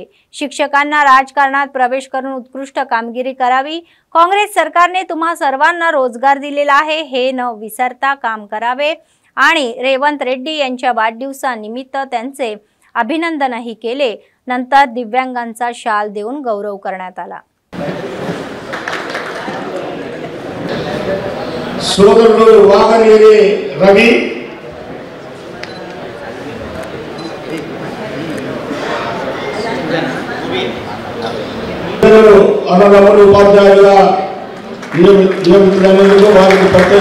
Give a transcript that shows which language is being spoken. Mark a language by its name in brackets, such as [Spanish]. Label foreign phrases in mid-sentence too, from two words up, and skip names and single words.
[Marathi] शिक्षकांना राजकारणात प्रवेश करून उत्कृष्ट कामगिरी करावी. काँग्रेस सरकारने तुम्हा सर्वांना रोजगार दिलेला आहे हे न विसरता काम करावे. आणि रेवंत रेड्डी यांच्या वाढदिवसानिमित्त त्यांचे अभिनंदनही केले. नंतर दिव्यांगांचा शाल देऊन गौरव करण्यात आला. [Telugu] సోదరులు వాగనేని రవి, అన్నదమ్ములు ఉపాధ్యాయులుగా నియమితులైనందుకు వారికి ప్రత్యేక.